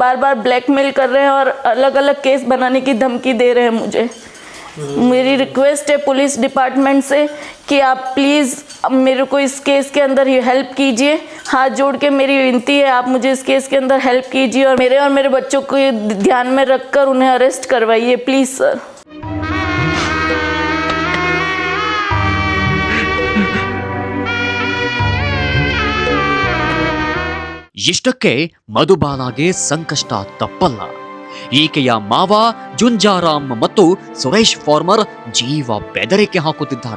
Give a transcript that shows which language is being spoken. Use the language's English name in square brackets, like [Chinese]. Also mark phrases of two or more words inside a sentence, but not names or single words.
[Hindi] बार बार ब्लैकमेल कर रहे हैं और अलग अलग केस बनाने की धमकी दे रहे हैं मुझे. मेरी रिक्वेस्ट है [English] police department [Hindi] से कि आप प्लीज़ मेरे को इस केस के अंदर हेल्प कीजिए. हाथ जोड़ के मेरी विनती है, आप मुझे इस केस के अंदर हेल्प कीजिए और मेरे बच्चों को ध्यान में रखकर उन्हें अरेस्ट करवाइए [English] please sir. [Kannada] ಇಷ್ಟಕ್ಕೆ ಮಧುಬಾಲಾಗೆ ಸಂಕಷ್ಟ ತಪ್ಪಲ್ಲ. ಈಕೆಯ ಮಾವ ಜುಂಜಾರಾಮ್ ಮತ್ತು ಸುರೇಶ್ ಫಾರ್ಮರ್ ಜೀವ ಬೆದರಿಕೆ ಹಾಕುತ್ತಿದ್ದಾರೆ.